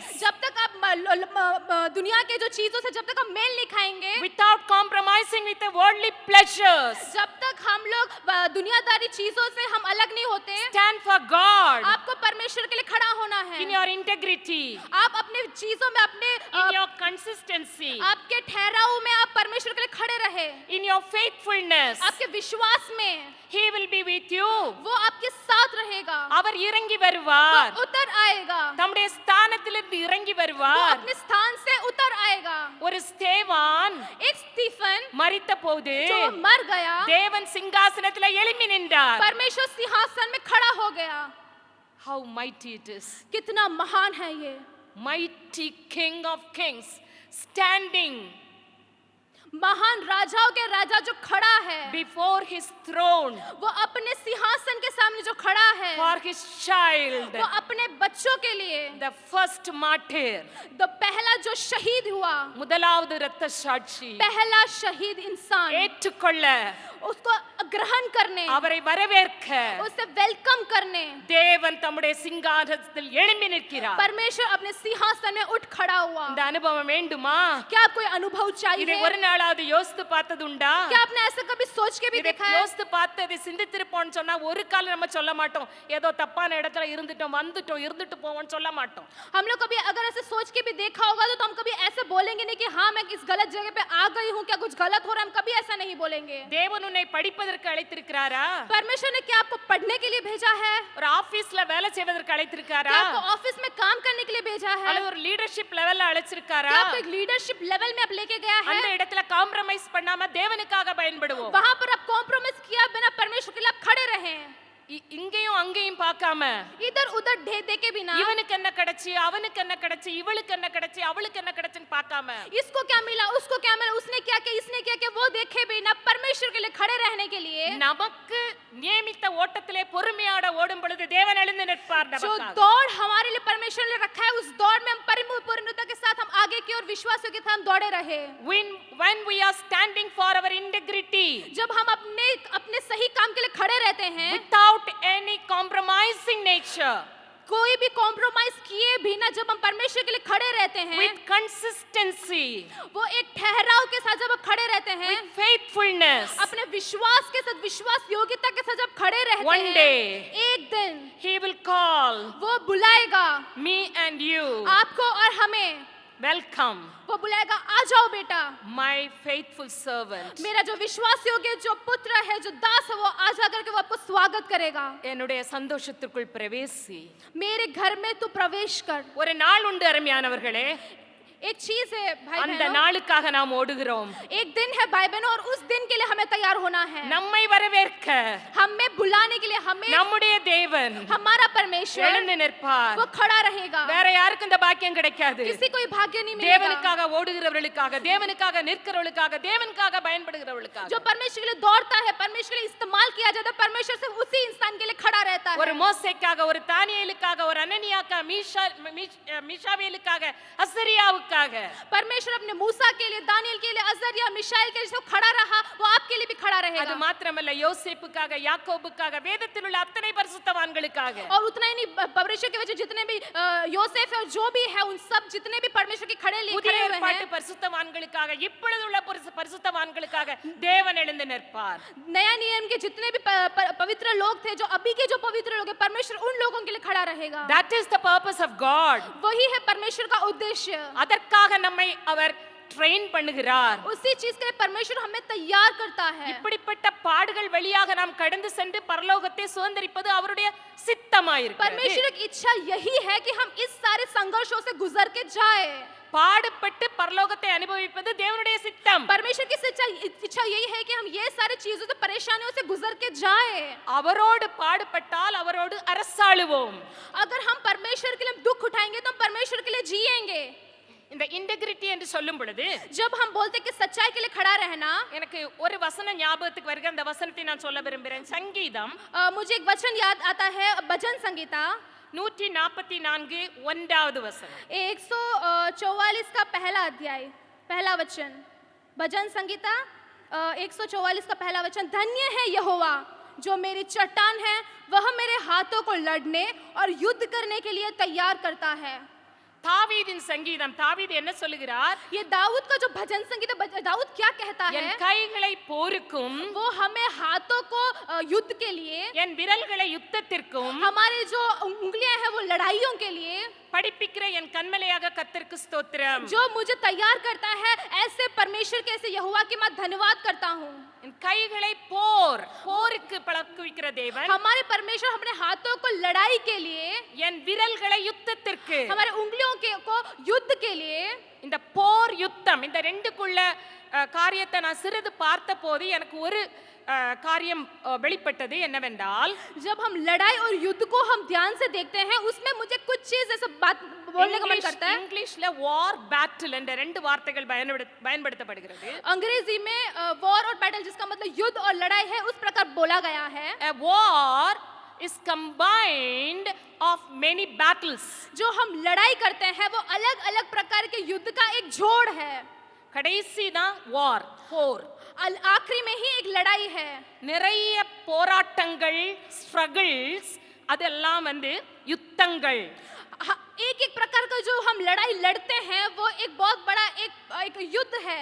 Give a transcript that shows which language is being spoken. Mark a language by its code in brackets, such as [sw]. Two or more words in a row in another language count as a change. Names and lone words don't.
[hi] जब तक आप दुनिया के जो चीजों से जब तक हम मेल नहीं खाएंगे, [en] Without compromising with the worldly pleasures. [hi] जब तक हम लोग दुनियादारी चीजों से हम अलग नहीं होते, [en] Stand for God. [hi] आपको परमेश्वर के लिए खड़ा होना है। [en] In your integrity. [hi] आप अपने चीजों में अपने [en] In your consistency. [hi] आपके ठहराव में आप परमेश्वर के लिए खड़े रहे, [en] In your faithfulness. [hi] आपके विश्वास में [en] He will be with you. [hi] वो आपके साथ रहेगा, [ta] அவர் இறங்கி வருவார். [hi] वो उतर आएगा, [ta] தம்முடைய ஸ்தானத்திலிருந்து இறங்கி [hi] वो [ta] வருவார். [hi] अपने स्थान से उतर आएगा। [ta] ஒரு ஸ்தேவான் [hi] एक स्टीफन [ta] மரித்த போது [hi] जो मर गया, [ta] தேவன் சிங்காசனத்தில் எழும்பி நின்றார். [hi] परमेश्वर सिंहासन में खड़ा हो गया। [en] How mighty it is. [hi] कितना महान है ये, [en] Mighty King of Kings standing [hi] महान राजाओं के राजा जो खड़ा है [en] before his throne [hi] वो अपने सिंहासन के सामने जो खड़ा है [en] for his child, [hi] वो अपने बच्चों के लिए [en] the first martyr, [hi] तो पहला जो शहीद हुआ, [ta] முதலாவது இரத்த சாட்சி, [hi] पहला शहीद इंसान, [ta] ஏற்றுக்கொள்ள, [hi] उसको ग्रहण करने, [ta] அவரை வரவேற்க [hi] उसे वेलकम करने [ta] தேவன் தம்முடைய சிங்காசனத்தில் எழும்பி நிற்கிறார். [hi] परमेश्वर अपने सिंहासन में उठ खड़ा हुआ। [ta] இந்த அனுபவம் வேண்டுமா? [hi] क्या आपको ये अनुभव [ta] இதை [hi] चाहिए? [ta] ஒரு நாளாவது யோசித்து பார்த்ததுண்டா? [hi] क्या आपने ऐसा कभी सोच के भी [ta] இதை [hi] देखा है? [ta] யோசித்து பார்த்து அதை சிந்தித்திருப்போம்னு சொன்னா ஒரு காலம் நம்ம சொல்ல மாட்டோம், ஏதோ தப்பான இடத்துல இருந்துட்டோம் வந்துட்டோம் இருந்துட்டு போவோம்னு சொல்ல மாட்டோம். [hi] हम लोग कभी अगर ऐसे सोच के भी देखा होगा तो हम कभी ऐसे बोलेंगे नहीं कि हाँ मैं इस गलत जगह पे आ गई हूँ, क्या कुछ गलत हो रहा है, हम कभी ऐसा नहीं बोलेंगे। [ta] தேவன் உன்னை படிப்பதற்கு அழைத்திருக்கிறாரா? [hi] परमेश्वर ने क्या आपको पढ़ने के लिए भेजा है? [ta] ஒரு ஆபீஸ்ல வேலை செய்வதற்கு அழைத்திருக்காரா? [hi] क्या आपको ऑफिस में काम करने के लिए भेजा है? [ta] அல்லது ஒரு [en] leadership level [ta] அழைச்சிருக்காரா? [hi] क्या आपको एक [en] leadership level [hi] में आप लेके गया है? [ta] அந்த இடத்துல காம்ப்ரமைஸ் பண்ணாம தேவனுக்காக பயன்படுவோம். [hi] वहां पर आप कॉम्प्रोमाइज किया बिना परमेश्वर के लिए आप खड़े रहे, [ta] இங்கேயும் அங்கேயும் பார்க்காம [hi] इधर उधर देखे बिना, [ta] இவனுக்கு என்ன கிடைச்சு அவனுக்கு என்ன கிடைச்சு இவளுக்கு என்ன கிடைச்சு அவளுக்கு என்ன கிடைச்சுன்னு பார்க்காம, [hi] इसको क्या मिला उसको क्या मिला, उसने क्या किया इसने क्या किया, वो देखे बिना परमेश्वर के लिए खड़े रहने के लिए [ta] நமக்கு நியமித்த ஓட்டத்திலே பொறுமையோட ஓடும் பொழுது தேவன் எழுந்து நிற்பார் [hi] जो [ta] நமக்காக. [hi] दौड़ हमारे लिए परमेश्वर ने रखा है, उस दौड़ में हम परिपूर्णता के साथ हम आगे की और विश्वास के साथ हम दौड़े रहे। [en] When we are standing for our integrity, [hi] जब हम अपने सही काम के लिए खड़े रहते हैं, [en] without any compromising nature, [hi] कोई भी कॉम्प्रोमाइज किए बिना जब हम परमेश्वर के लिए खड़े रहते हैं, [en] with consistency, [hi] वो एक ठहराव के साथ जब हम खड़े रहते हैं, [en] with faithfulness, [hi] अपने विश्वास के साथ विश्वास योग्यता के साथ जब खड़े रहते [en] one [hi] हैं, [en] day [hi] एक दिन [en] he will call [hi] वो बुलाएगा [en] me and you [hi] आपको और हमें [en] welcome [hi] वो बुलाएगा आ जाओ बेटा, [en] my faithful servant. [hi] मेरा जो विश्वास योग्य जो पुत्र है जो दास है वो आ जा करके वो आपको स्वागत करेगा। [ta] என்னுடைய சந்தோஷத்திற்குள் பிரவேசி. [hi] मेरे घर में तू प्रवेश कर। [ta] ஒரு நாள் உண்டு அருமையானவர்களே, [hi] एक चीज है भाई [ta] அந்த [hi] बहनों, [ta] நாளுக்காக நாம் ஓடுகிறோம். [hi] एक दिन है भाई बहनों और उस दिन के लिए हमें तैयार होना है। [ta] நம்மை வரவேற்க [hi] हमें बुलाने के लिए हमें [ta] நம்முடைய தேவன் [hi] हमारा परमेश्वर [ta] எழுந்து நிற்பார். [hi] वो खड़ा रहेगा। [ta] வேற யாருக்கும் இந்த பாக்கியம் கிடைக்காது. [hi] किसी को ये भाग्य नहीं मिलेगा। [ta] தேவனுக்காக ஓடுகிறவர்களுக்காக, தேவனுக்காக நிற்கிறவர்களுக்காக, தேவனுக்காக பயன்படுகிறவர்களுக்காக. [hi] जो परमेश्वर के लिए दौड़ता है, परमेश्वर के लिए इस्तेमाल किया जाता है, परमेश्वर सिर्फ उसी इंसान के लिए खड़ा रहता है। [ta] ஒரு மோசேக்காக, ஒரு தானியேலுக்காக, ஒரு அனனியாக்காக, மீஷாவேலுக்காக, அசரியாவுக்காக, [hi] परमेश्वर अपने मूसा के लिए, दानियल के लिए, अजरिया, मिशाएल के लिए सब खड़ा रहा, वो आपके लिए भी खड़ा [ta] அது [hi] रहेगा। [ta] மாத்திரமல்ல யோசேப்புக்காக, யாக்கோபுக்காக, வேதத்தில் உள்ள அத்தனை பரிசுத்தவான்களுக்காக. [hi] और उतना ही नहीं, परमेश्वर के वजह जितने भी योसेफ है और जो भी है उन सब जितने भी परमेश्वर के खड़े लिए [ta] புதிய [hi] खड़े हुए [ta] ஏற்பாட்டு [hi] हैं, [ta] பரிசுத்தவான்களுக்காக, இப்பொழுது உள்ள பரிசுத்தவான்களுக்காக தேவன் எழுந்து நிற்பார். [hi] नया नियम के जितने भी पवित्र लोग थे, जो अभी के जो पवित्र लोग हैं, परमेश्वर उन लोगों के लिए खड़ा रहेगा। [en] That is the purpose of God. [hi] वही है परमेश्वर का उद्देश्य। [ta] அதற்காக நம்மை அவர் ட்ரெயின் பண்ணுகிறார். [hi] उसी चीज के लिए परमेश्वर हमें तैयार करता है। [ta] இப்படிப்பட்ட பாடுகள் வழியாக நாம் கடந்து சென்று பரலோகத்தை சுதந்தரிப்பது அவருடைய சித்தமாயிருக்கிறது. [hi] परमेश्वर की इच्छा यही है कि हम इस सारे संघर्षों से गुजर के जाए। [ta] பாடுபட்டு பரலோகத்தை அனுபவிப்பது தேவனுடைய சித்தம். [hi] परमेश्वर की इच्छा यही है कि हम ये सारे चीजों से, परेशानियों से गुजर के जाए। [ta] அவரோடு பாடுபட்டால் அவரோடு அரசாளுவோம். [hi] अगर हम परमेश्वर के लिए दुख उठाएंगे तो हम परमेश्वर के लिए जिएंगे। [ta] இந்த இன்டெகிரிட்டி என்று சொல்லும் பொழுது [hi] जब हम बोलते हैं कि सच्चाई के लिए खड़ा रहना, [ta] எனக்கு ஒரு வசனம் ஞாபகத்துக்கு வருகிறது. அந்த வசனத்தை நான் சொல்ல விரும்புகிறேன். சங்கீதம் [hi] मुझे एक वचन याद आता है, भजन संगीता [ta] 144 1வது வசனம். [hi] 144 का पहला अध्याय पहला वचन। भजन संगीता 144 का पहला वचन। धन्य है यहोवा जो मेरी चट्टान है, वह मेरे हाथों को लड़ने और युद्ध करने के लिए तैयार करता है। [ta] தாவீதின் சங்கீதம். தாவீது என்ன சொல்லுகிறார்? [hi] ये दाऊद का जो भजन संगीत है, दाऊद क्या कहता [ta] என் [hi] है? [ta] கைகளை போருக்கும், [hi] वो हमें हाथों को युद्ध के लिए, [ta] என் விரல்களை யுத்தத்திற்கும், [hi] हमारे जो उंगलियां हैं वो लड़ाइयों के लिए, [ta] படிப்பிக்கிற என் கண்மலையாக கர்த்தருக்கு ஸ்தோத்திரம். [hi] जो मुझे तैयार करता है, ऐसे परमेश्वर के, ऐसे यहोवा की मैं धन्यवाद करता हूँ। [ta] என் கைகளை போருக்கு பழக்குவிக்கிற தேவன், [hi] हमारे परमेश्वर अपने हाथों को लड़ाई के लिए, [ta] என் விரல்களை யுத்தத்திற்கு, [hi] हमारे उंगलियों को युद्ध के लिए। [ta] இந்த போர் யுத்தம், இந்த ரெண்டுக்குள்ள காரியத்தை நான் சிறிது பார்த்த போது எனக்கு ஒரு காரியம் வெளிப்பட்டது. என்னவென்றால், [hi] जब हम लड़ाई और युद्ध को हम ध्यान से देखते हैं, उसमें मुझे कुछ चीज ऐसा बात बोलने का मन करता है। [ta] இங்கிலீஷ்ல [en] war battle [ta] என்ற ரெண்டு வார்த்தைகள் பயன்படுத்தப்படுகிறது. [hi] अंग्रेजी में वॉर और बैटल, जिसका मतलब युद्ध और लड़ाई है, उस प्रकार बोला गया है। [en] A war is combined of many battles. [hi] जो हम लड़ाई करते हैं वो अलग अलग प्रकार के युद्ध का एक जोड़ है। [ta] கடைசி தான் வார், போர். [hi] आखिरी में ही एक लड़ाई है। [ta] நிறைய போராட்டங்கள், ஸ்ட்ரகிள்ஸ், அதெல்லாம் யுத்தங்கள். [hi] एक एक प्रकार का जो हम लड़ाई लड़ते हैं वो एक बहुत बड़ा एक युद्ध है।